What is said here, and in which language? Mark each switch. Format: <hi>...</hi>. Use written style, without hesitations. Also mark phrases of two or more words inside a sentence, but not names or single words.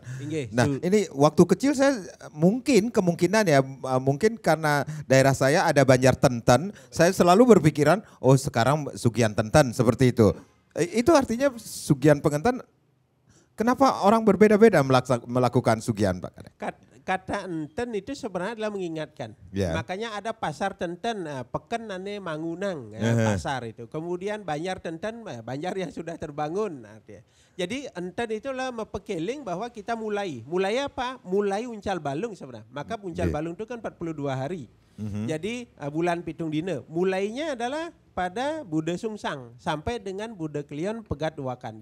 <id>Nah ini waktu kecil saya kemungkinan ya mungkin karena daerah saya ada Banjar Tenten, saya selalu berpikiran oh sekarang Sugian Tenten seperti itu. Itu artinya Sugian Pengentan, kenapa orang berbeda-beda melakukan Sugian Pak? Kata enten itu sebenarnya adalah mengingatkan. Yeah. Makanya ada pasar Tenten,</id> <ban>peken nane mangunang,</ban> <id>pasar itu. Kemudian Banjar Tenten, Banjar yang sudah terbangun. Jadi enten itulah mempekeling bahwa kita mulai. Mulai apa? Mulai uncal balung sebenarnya. Maka uncal balung itu kan 42 hari. Jadi bulan</id> <ban>pitung dina.</ban> <id>Mulainya adalah pada Buddha Sungsang sampai dengan Buddha Klion Pegat Wakan.</id>